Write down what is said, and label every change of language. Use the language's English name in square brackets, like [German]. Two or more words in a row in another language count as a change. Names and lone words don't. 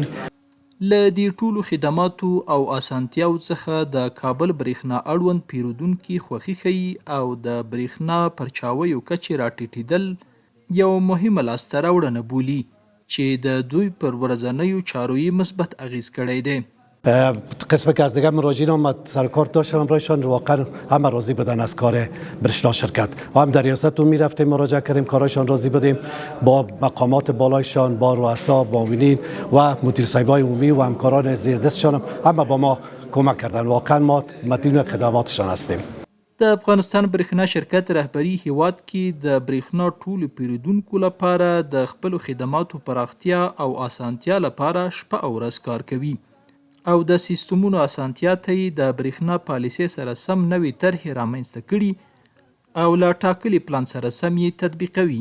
[Pashto] له دې ټولو خدماتو او اسانتیاو څخه د کابل برېښنا اړوند پیرودونکي خوښي ښیي او د برېښنا پرچاویو کچې راټیټېدل یو مهمه لاسته راوړنه بولي چې د دوی پر ورځنیو چارو یې مثبت اغیز کړی دی. [Persian] قسم که از دیگر مراجعین هم سر کار داشتم برایشان واقعا همه راضی بودن از کار برشنا شرکت و هم در ریاست می رفتیم مراجعه کردیم کارایشان راضی بودیم با مقامات بالایشان با رؤسا معاونین و مدیر صاحبای عمومی و همکاران زیر دستشان هم با ما کمک کردن واقعا ما مدیون خدماتشان هستیم. [Pashto] د افغانستان برېښنا شرکت رهبری هیواد کې د برېښنا ټولو پیرودونکو لپاره د خپلو خدماتو پراختیا او اسانتیا لپاره شپه او ورځ کار کوي او د سیستمونو اسانتیا ته یې د برېښنا پالیسۍ سره سم نوې طرحې رامنځته کړي او له ټاکلي پلان سره سم یې تطبیقوي.